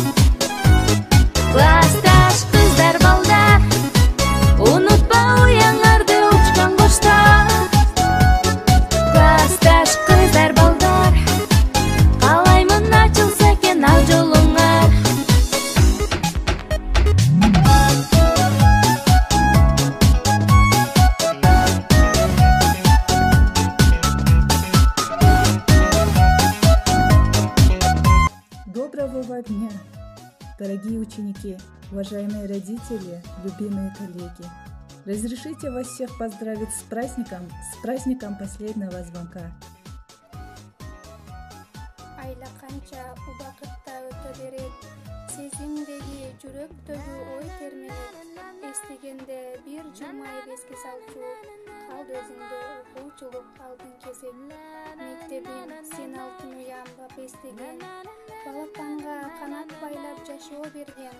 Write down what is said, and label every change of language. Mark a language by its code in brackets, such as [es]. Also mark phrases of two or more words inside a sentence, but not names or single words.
[ky] Классташ кыздар балдар, унутпа уяңарды учкан коштар. Классташ кыздар балдар, каалаймын ачылса экен ал жолуңар. [ru] Доброго дня, дорогие ученики, уважаемые родители, любимые коллеги. Разрешите вас всех поздравить с праздником последнего звонка. [ky] Айла канча убакытта өтө берет, сезимдеги жүрөктөгү ой термелет. Эстегенде бир жылмайып эске салчу, калды өзүңдө окуучулук алдын кезек. Мектебим сен алтын уямбап эстеген, балапанга канат байлап жашоо берген.